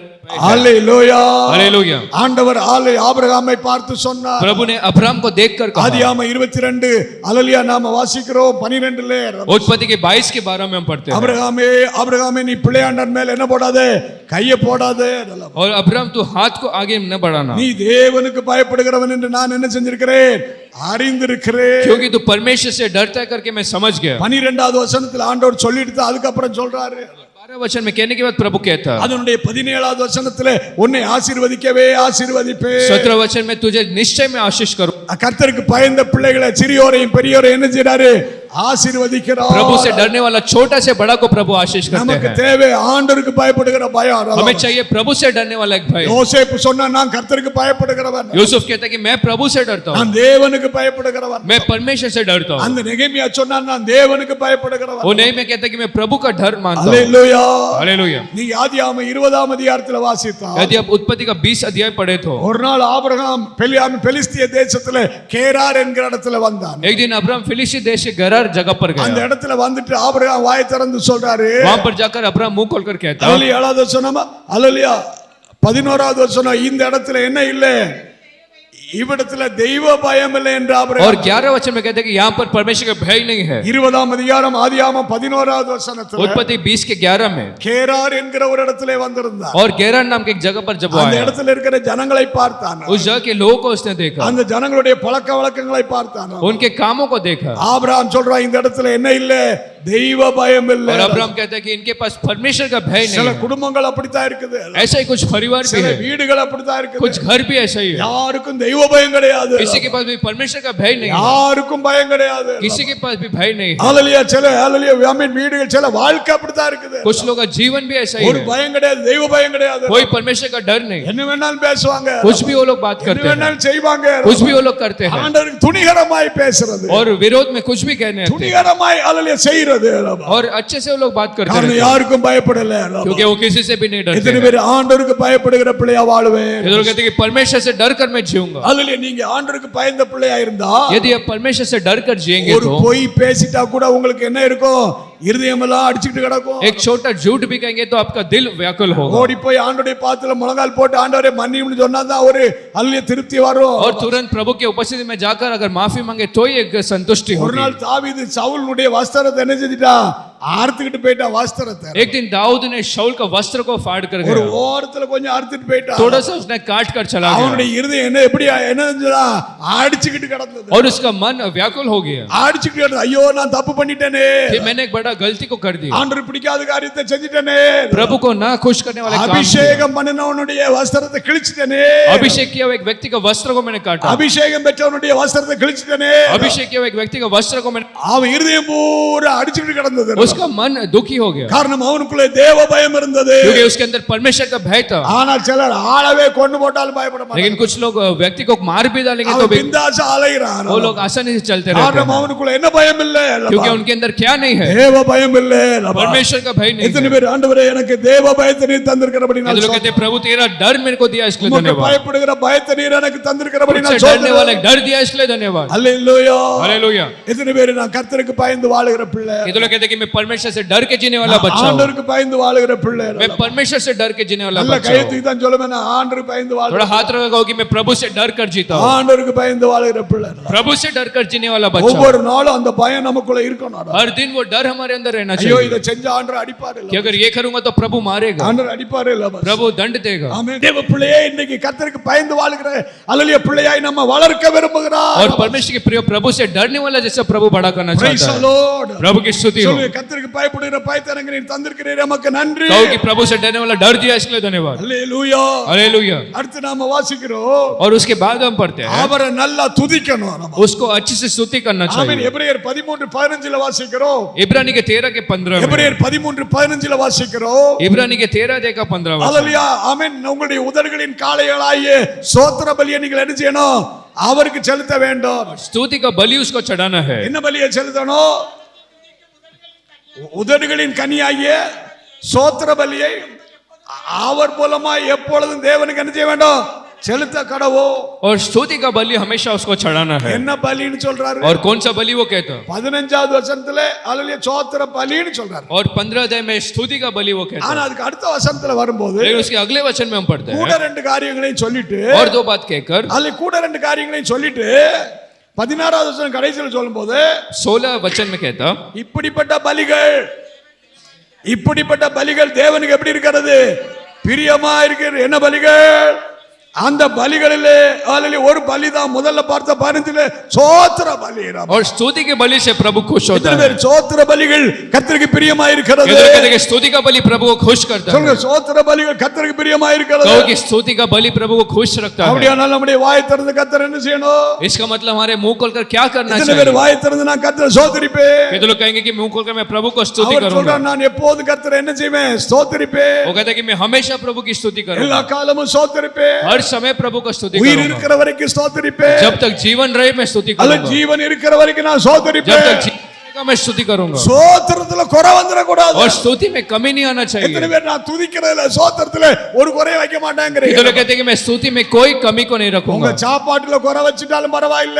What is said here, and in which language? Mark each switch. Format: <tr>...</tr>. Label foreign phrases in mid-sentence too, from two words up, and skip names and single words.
<ta>ஹalleluya.</ta> <hi>हालेलुया।</hi> <ta>ஆண்டவர் ஆபிரகாமை பார்த்து சொன்னார்.</ta> <hi>प्रभु ने अब्राहम को देखकर कहा।</hi> <ta>ஆதியாகமம் 22 ஹalleluya நாம வாசிக்கிறோம் 12லே.</ta> <hi>उत्पत्ति के 22 के 12 में हम पढ़ते हैं।</hi> <ta>அபிரகாமே நீ பிள்ளையாண்டர் மேல் என்ன போடாதே, கையை போடாதே.</ta> <hi>और अब्राहम तू हाथ को आगे न बढ़ाना,</hi> <ta>நீ தேவனுக்கு பயப்படுகிறவன் என்று நான் என்ன செஞ்சிருக்கிறேன், அறிந்திருக்கிறேன்.</ta> <hi>क्योंकि तू परमेश्वर से डरता है करके मैं समझ गया।</hi> <ta>12வது வசனத்துல ஆண்டவர் சொல்லிட்டு அதுக்கு அப்புறம் சொல்றாரு.</ta> <hi>12 वचन में कहने के बाद प्रभु कहता है,</hi> <ta>அதனுடைய 17வது வசனத்துல உன்னை ஆசீர்வதிக்கவே ஆசீர்வதிப்பேன்.</ta> <hi>17 वचन में तुझे निश्चय में आशीष करूं।</hi> <ta>கர்த்தருக்கு பயந்த பிள்ளைகளை சிறியோரையும் பெரியோரையும் என்ன செய்றாரு, ஆசீர்வதிக்கிறார்.</ta> <hi>प्रभु से डरने वाला छोटा से बड़ा को प्रभु आशीष करते</hi> <ta>நமக்கு</ta> <hi>हैं।</hi> <ta>தேவை ஆண்டவருக்கு பயப்படுகிற பயம்.</ta> <hi>हमें चाहिए प्रभु से डरने वाला एक भय।</hi> <ta>யோசேப்பு சொன்னா நான் கர்த்தருக்கு பயப்படுகிறவன்,</ta> <hi>यूसुफ कहता है कि मैं प्रभु से डरता हूं,</hi> <ta>நான் தேவனுக்கு பயப்படுகிறவன்.</ta> <hi>मैं परमेश्वर से डरता हूं।</hi> <ta>அந்த நெகேமியா சொன்னா நான் தேவனுக்கு பயப்படுகிறவன்.</ta> <hi>वो नहीं, मैं कहता कि मैं प्रभु का डर मानता हूं।</hi> <ta>ஹalleluya.</ta> <hi>हालेलुया।</hi> <ta>நீ ஆதியாகமம் 20ஆம் அதிகாரத்துல வாசித்தா,</ta> <hi>यदि आप उत्पत्ति का 20 अध्याय पढ़े तो</hi> <ta>ஒரு நாள் ஆபிரகாம் பெலிஸ்திய தேசத்துல கேரார் என்கிற இடத்துல வந்தான்.</ta> <hi>एक दिन अब्राहम फिलिस्ती देश के गरार जगह पर</hi> <ta>அந்த</ta> <hi>गया।</hi> <ta>இடத்துல வந்துட்டு ஆபிரகாம் வாய் திறந்து சொல்றாரு.</ta> <hi>वहां पर जाकर अब्राहम मुंह खोलकर कहता,</hi> <ta>ஹalleluya. 7வது வசனமா, ஹalleluya. 11வது வசனம், இந்த இடத்துல என்ன இல்ல, இவ்விடத்துல தெய்வ பயம் இல்லை என்று</ta> <hi>और</hi> <ta>ஆபிரகாம்.</ta> <hi>11 वचन में कहते हैं कि यहाँ पर परमेश्वर का भय नहीं है।</hi> <ta>20ஆம் அதிகாரம் ஆதியாகமம் 11வது வசனத்துல</ta> <hi>उत्पत्ति 20 के 11 में</hi> <ta>கேரார் என்கிற ஒரு இடத்துல வந்திருந்தான்.</ta> <hi>और गेरार नाम के एक जगह पर जब वो</hi> <ta>அந்த</ta> <hi>आया,</hi> <ta>இடத்துல இருக்கிற ஜனங்களை பார்த்தான்.</ta> <hi>उस जगह के लोगों को उसने देखा,</hi> <ta>அந்த ஜனங்களுடைய பழக்க வழக்கங்களை பார்த்தான்.</ta> <hi>उनके कामों को देखा।</hi> <ta>ஆபிரகாம் சொல்றான் இந்த இடத்துல என்ன இல்ல, தெய்வ பயம் இல்ல.</ta> <hi>और अब्राहम कहता है कि इनके पास परमेश्वर का भय नहीं</hi> <ta>சில</ta> <hi>है।</hi> <ta>குடும்பங்கள் அப்படித்தான் இருக்குது,</ta> <hi>ऐसा ही कुछ परिवार भी</hi> <ta>சில</ta> <hi>है,</hi> <ta>வீடுகள் அப்படித்தான் இருக்குது.</ta> <hi>कुछ घर भी ऐसा ही है।</hi> <ta>யாருக்கும் தெய்வ பயம் கிடையாது,</ta> <hi>किसी के पास भी परमेश्वर का भय नहीं है,</hi> <ta>யாருக்கும் பயம் கிடையாது.</ta> <hi>किसी के पास भी भय नहीं है।</hi> <ta>ஹalleluya. சில ஹalleluya ஆமென் வீடுகள் சில வாழ்க்கை அப்படித்தான் இருக்குது.</ta> <hi>कुछ लोगों का जीवन भी ऐसा ही</hi> <ta>ஒரு</ta> <hi>है,</hi> <ta>பயம் கிடையாது, தெய்வ பயம் கிடையாது.</ta> <hi>कोई परमेश्वर का डर नहीं,</hi> <ta>என்ன வேணாலும் பேசுவாங்க,</ta> <hi>कुछ भी वो लोग बात</hi> <ta>என்ன</ta> <hi>करते हैं,</hi> <ta>வேணாலும் செய்வாங்க.</ta> <hi>कुछ भी वो लोग करते हैं,</hi> <ta>ஆண்டவருக்கு துணிகரமாய் பேசுறது,</ta> <hi>और विरोध में कुछ भी कहने आते हैं,</hi> <ta>துணிகரமாய் ஹalleluya செய்யறது.</ta> <hi>और अच्छे से वो लोग बात करते</hi> <ta>காரணம்</ta> <hi>हैं,</hi> <ta>யாருக்கும் பயப்படல.</ta> <hi>क्योंकि वो किसी से भी नहीं डरते</hi> <ta>எத்தனை</ta> <hi>हैं।</hi> <ta>பேர் ஆண்டவருக்கு பயப்படுகிற பிள்ளையா வாழுவேன்?</ta> <hi>ये लोग कहते हैं कि परमेश्वर से डर कर मैं जीऊंगा।</hi> <ta>ஹalleluya. நீங்க ஆண்டவருக்கு பயந்த பிள்ளையா இருந்தா,</ta> <hi>यदि आप परमेश्वर से डर कर जिएंगे</hi> <ta>ஒரு</ta> <hi>तो</hi> <ta>பொய் பேசிட்டா கூட உங்களுக்கு என்ன இருக்கும், இருதயமெல்லாம் அடிச்சிட்டு கிடக்கும்.</ta> <hi>एक छोटा झूठ भी कहेंगे तो आपका दिल व्याकुल होगा,</hi> <ta>ஓடி போய் ஆண்டவருடைய பாதத்துல முழங்கால் போட்டு ஆண்டவரே மன்னியும்னு சொன்னாதான் ஒரு ஹalleluya திருப்தி வரும்.</ta> <hi>और तुरंत प्रभु के उपस्थिति में जाकर अगर माफी मांगे तो ही एक संतुष्टि</hi> <ta>ஒரு</ta> <hi>होगी।</hi> <ta>நாள் தாவீது சவுலுடைய வஸ்திரத்தை என்ன செஞ்சிட்டான், அறுத்துக்கிட்டு போயிட்டான் வஸ்திரத்தை.</ta> <hi>एक दिन दाऊद ने शाऊल का वस्त्र को फाड़ कर</hi> <ta>ஒரு</ta> <hi>गया,</hi> <ta>ஓரத்துல கொஞ்சம் அறுத்துட்டு போயிட்டான்.</ta> <hi>थोड़ा सा उसने काट कर चला गया,</hi> <ta>அவனுடைய இருதயம் என்ன எப்படி என்ன செஞ்சா, அடிச்சுக்கிட்டு கிடந்தது.</ta> <hi>और उसका मन व्याकुल हो गया</hi> <ta>அடிச்சுக்கிட்டு கிடந்தது. ஐயோ நான் தப்பு பண்ணிட்டேனே,</ta> <hi>कि मैंने एक बड़ा गलती को कर दी,</hi> <ta>ஆண்டவர் பிடிக்காத காரியத்தை செஞ்சிட்டேனே,</ta> <hi>प्रभु को ना खुश करने वाले काम किया।</hi> <ta>அபிஷேகம் பண்ணினவனுடைய வஸ்திரத்தை கிழிச்சிட்டேனே,</ta> <hi>अभिषेक किया हुआ एक व्यक्ति का वस्त्र को मैंने काटा,</hi> <ta>அபிஷேகம் பெற்றவனுடைய வஸ்திரத்தை கிழிச்சிட்டேனே.</ta> <hi>अभिषेक किया हुआ एक व्यक्ति का वस्त्र को मैंने,</hi> <ta>அவன் இருதயம் பூரா அடிச்சுக்கிட்டு கிடந்தது.</ta> <hi>उसका मन दुखी हो गया,</hi> <ta>காரணம் அவனுக்குள்ளே தேவ பயம் இருந்தது.</ta> <hi>क्योंकि उसके अंदर परमेश्वर का भय था।</hi> <ta>ஆனால் சிலர் ஆளவே கொண்டு போட்டாலும் பயப்பட மாட்டாங்க.</ta> <hi>लेकिन कुछ लोग व्यक्ति को मार भी डालेंगे तो</hi> <ta>அவன்</ta> <hi>भी</hi> <ta>பிந்தாசா அலைகிறான்.</ta> <hi>वो लोग आसानी से चलते रहते</hi> <ta>காரணம்</ta> <hi>हैं,</hi> <ta>அவனுக்குள்ள என்ன பயம் இல்ல,</ta> <hi>क्योंकि उनके अंदर क्या नहीं है,</hi> <ta>தேவ பயம் இல்ல.</ta> <hi>परमेश्वर का भय नहीं</hi> <ta>எத்தனை</ta> <hi>है।</hi> <ta>பேர் ஆண்டவரே எனக்கு தேவ பயத்தை நீர் தந்திருக்கிறபடி</ta> <hi>ये</hi> <ta>நான்</ta> <hi>लोग कहते हैं प्रभु तेरा डर मेरे को दिया इसलिए</hi> <ta>உமக்கு</ta> <hi>धन्यवाद,</hi> <ta>பயப்படுகிற பயத்தை நீர் எனக்கு தந்திருக்கிறபடி நான்</ta> <hi>मुझसे डरने वाला</hi> <ta>சொல்றேன்.</ta> <hi>एक डर दिया इसलिए धन्यवाद।</hi> <ta>அல்லேலூயா.</ta> <hi>हालेलुया।</hi> <ta>எத்தனை பேர் நான் கர்த்தருக்கு பயந்து வாழுகிற பிள்ளை,</ta> <hi>ये तो लोग कहते हैं कि मैं परमेश्वर से डर के जीने वाला बच्चा हूं,</hi> <ta>ஆண்டவருக்கு பயந்து வாழுகிற பிள்ளை.</ta> <hi>मैं परमेश्वर से डर के जीने वाला</hi> <ta>நல்ல</ta> <hi>बच्चा</hi> <ta>கையெழுத்து</ta> <hi>हूं।</hi> <ta>தான் சொல்லுவேன், நான் ஆண்டவருக்கு பயந்து</ta> <hi>थोड़ा</hi> <ta>வாழுகிற,</ta> <hi>हाथ रखा कि मैं प्रभु से डर कर जीता हूं,</hi> <ta>ஆண்டவருக்கு பயந்து வாழுகிற பிள்ளை.</ta> <hi>प्रभु से डर कर जीने वाला बच्चा हूं।</hi> <ta>ஒவ்வொரு நாளும் அந்த பயம் நமக்குள்ள இருக்கணும்.</ta> <hi>हर दिन वो डर हमारे अंदर रहना</hi> <ta>ஐயோ</ta> <hi>चाहिए</hi> <ta>இதை செஞ்ச ஆண்டவர் அடிப்பாரு இல்ல,</ta> <hi>कि अगर ये करूंगा तो प्रभु मारेगा,</hi> <ta>ஆண்டவர் அடிப்பாரு இல்ல.</ta> <hi>प्रभु दंड देगा।</hi> <ta>ஆமென். தேவ பிள்ளையே இன்னைக்கு கர்த்தருக்கு பயந்து வாழுகிற அல்லேலூயா பிள்ளையாய் நம்ம வளர்க்க விரும்புகிறார்.</ta> <hi>और परमेश्वर के प्रिय प्रभु से डरने वाला जैसा प्रभु बड़ा करना</hi> <en>Praise</en> <hi>चाहता</hi> <en>the</en> <hi>है।</hi> <en>Lord.</en> <hi>प्रभु की स्तुति हो।</hi> <ta>சொல்லுங்க, கர்த்தருக்கு பயப்படுகிற பயத்தை எனக்கு நீர் தந்திருக்கிறீர், நமக்கு நன்றி.</ta> <hi>कहो कि प्रभु से डरने वाला डर दिया इसलिए धन्यवाद।</hi> <ta>அல்லேலூயா.</ta> <hi>हालेलुया।</hi> <ta>அடுத்து நாம வாசிக்கிறோம்,</ta> <hi>और उसके बाद हम पढ़ते हैं</hi> <ta>அவரை நல்லா துதிக்கணும் நம்ம.</ta> <hi>उसको अच्छे से स्तुति करना</hi> <ta>ஆமென்.</ta> <hi>चाहिए।</hi> <ta>எபிரேயர் 13:15 வாசிக்கிறோம்.</ta> <hi>इब्रानी के 13 के 15 में,</hi> <ta>எபிரேயர் 13:15 வாசிக்கிறோம்.</ta> <hi>इब्रानी के 13 अध्याय का 15 वचन,</hi> <ta>அல்லேலூயா. ஆமென். உங்களுடைய உதடுகளின் காளைகளாகிய ஸ்தோத்திர பலியை நீங்கள் என்ன செய்யணும், அவருக்கு செலுத்த வேண்டும்.</ta> <hi>स्तुति का बलि उसको चढ़ाना है।</hi> <ta>என்ன பலியை செலுத்தணும்? உதடுகளின் கனியாகிய ஸ்தோத்திர பலியை அவர் மூலமா எப்பொழுதும் தேவனுக்கு என்ன செய்ய வேண்டும், செலுத்த கடவோ.</ta> <hi>और स्तुति का बलि हमेशा उसको चढ़ाना है।</hi> <ta>என்ன பலின்னு சொல்றாரு?</ta> <hi>और कौन सा बलि वो कहता है?</hi> <ta>15வது வசனத்துல அல்லேலூயா சோத்திர பலின்னு சொல்றாரு.</ta> <hi>और 15 अध्याय में स्तुति का बलि वो कहता</hi> <ta>ஆனா</ta> <hi>है।</hi> <ta>அதுக்கு அடுத்த வசனத்துல வரும்போது</ta> <hi>लेकिन उसके अगले वचन में हम पढ़ते</hi> <ta>கூட</ta> <hi>हैं</hi> <ta>ரெண்டு காரியங்களையும் சொல்லிட்டு</ta> <hi>और दो बात कहकर</hi> <ta>அல்ல கூட ரெண்டு காரியங்களையும் சொல்லிட்டு 16வது வசனம் கடைசியில் சொல்லும்போது</ta> <hi>16 वचन में कहता</hi> <ta>இப்படிப்பட்ட பலிகள் தேவனுக்கு எப்படி இருக்கிறது? பிரியமா இருக்கிறது. என்ன பலிகள்? அந்த பலிகளிலே அல்லேலூயா ஒரு பலிதான் முதல்ல பார்த்த 15ல சோத்திர பலி.</ta> <hi>और स्तुति के बलि से प्रभु खुश होता है।</hi> <ta>சோத்திர பலிகள் கர்த்தருக்கு பிரியமா இருக்கிறது.</ta> <hi>कहते हैं स्तुति का बलि प्रभु को खुश करता है।</hi> <ta>சொல்லுங்க சோத்திர பலிகள் கர்த்தருக்கு பிரியமா இருக்கிறது.</ta> <hi>कहो कि स्तुति का बलि प्रभु को खुश रखता है।</hi> <ta>அப்படியானால் நம்முடைய வாயை திறந்து கர்த்தர் என்ன செய்யணும்?</ta> <hi>इसका मतलब हमारे मुंह खोलकर क्या करना</hi> <ta>इतने</ta> <hi>चाहिए?</hi> <ta>பேர் வாயை திறந்து நான் கர்த்தரை ஸ்தோத்திரிப்பேன்.</ta> <hi>कितने लोग कहेंगे कि मुंह खोलकर मैं प्रभु को स्तुति</hi> <ta>அவர்</ta> <hi>करूंगा।</hi> <ta>சொல்றார் நான் எப்போது கர்த்தரை என்ன செய்வேன்? ஸ்தோத்திரிப்பேன்.</ta> <hi>वो कहता है कि मैं हमेशा प्रभु की स्तुति</hi> <ta>எல்லா</ta> <hi>करूंगा।</hi> <ta>காலமும் ஸ்தோத்திரிப்பேன்.</ta> <hi>हर समय प्रभु को स्तुति</hi> <ta>உயிர்</ta> <hi>करूंगा।</hi> <ta>இருக்கிற வரைக்கும் ஸ்தோத்திரிப்பேன்.</ta> <hi>जब तक जीवन रहे मैं स्तुति</hi> <ta>அல்ல</ta> <hi>करूंगा।</hi> <ta>ஜீவன் இருக்கிற வரைக்கும் நான்</ta> <hi>जब</hi> <ta>ஸ்தோத்திரிப்பேன்.</ta> <hi>तक जीवन रहेगा मैं स्तुति करूंगा।</hi> <ta>ஸ்தோத்திரத்துல குறை வந்துட கூடாது.</ta> <hi>और स्तुति में कमी नहीं आना</hi> <ta>எத்தனை</ta> <hi>चाहिए।</hi> <ta>பேர் நான் துதிக்கிறதுல ஸ்தோத்திரத்துல ஒரு குறை வைக்க மாட்டேங்கிறீங்க?</ta> <hi>कितने लोग कहते हैं कि मैं स्तुति में कोई कमी को नहीं</hi> <ta>உங்க</ta> <hi>रखूंगा।</hi> <ta>சாப்பாட்டுல குறை வச்சிட்டாலும் பரவாயில்லை.</ta>